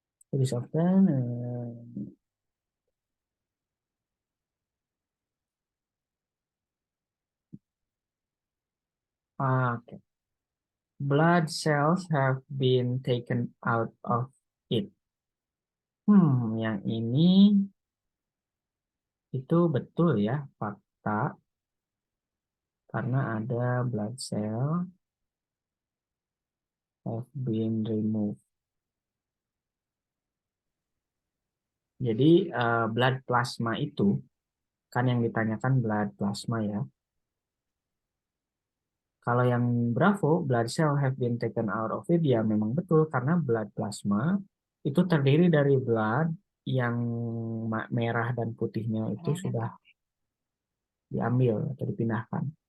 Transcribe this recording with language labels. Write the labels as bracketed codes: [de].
[en] It is often okay. Blood cells have been taken out of it. [id] Yang ini itu betul ya, fakta. Karena ada [en] blood cell have been removed. [id] Jadi blood plasma itu kan yang ditanyakan blood plasma ya. Kalau yang Bravo, [en] blood cell have been taken out of it, [id] ya memang betul karena blood plasma itu terdiri dari blood yang merah dan putihnya itu sudah diambil atau dipindahkan.